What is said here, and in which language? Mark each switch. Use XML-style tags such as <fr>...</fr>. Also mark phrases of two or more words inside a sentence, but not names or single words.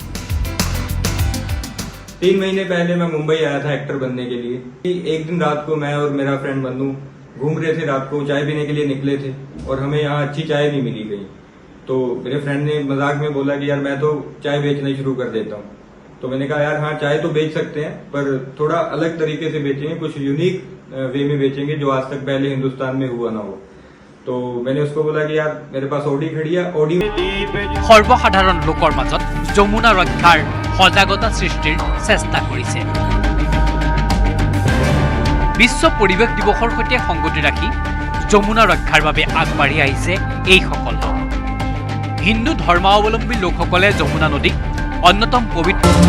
<hi>3 महीने पहले मैं मुंबई आया था एक्टर बनने के लिए एक दिन रात को मैं और मेरा फ्रेंड बन्नू घूम रहे थे रात को चाय पीने के लिए निकले थे और हमें यहाँ अच्छी चाय नहीं मिली गई तो मेरे फ्रेंड ने मजाक में बोला कि यार मैं तो चाय बेचना शुरू कर देता हूँ तो मैंने कहा यार हाँ चाय तो बेच सकते हैं पर थोड़ा अलग तरीके से बेचेंगे कुछ</hi> <en>unique way</en> <hi>में बेचेंगे जो आज तक पहले हिंदुस्तान में हुआ ना हो तो मैंने उसको बोला कि यार मेरे पास ऑडी खड़ी है ऑडी</hi> <as>সৰ্বসাধাৰণ লোকৰ মাজত যমুনা ৰক্ষাৰ সজাগতা সৃষ্টিৰ চেষ্টা কৰিছে বিশ্ব পৰিৱেশ দিৱসৰ সৈতে সংগতি ৰাখি যমুনা ৰক্ষাৰ বাবে আগবাঢ়ি আহিছে এই সকল লোক হিন্দু ধৰ্মাৱলম্বী লোকসকলে যমুনা নদীক অন্যতম পবিত্ৰ</as>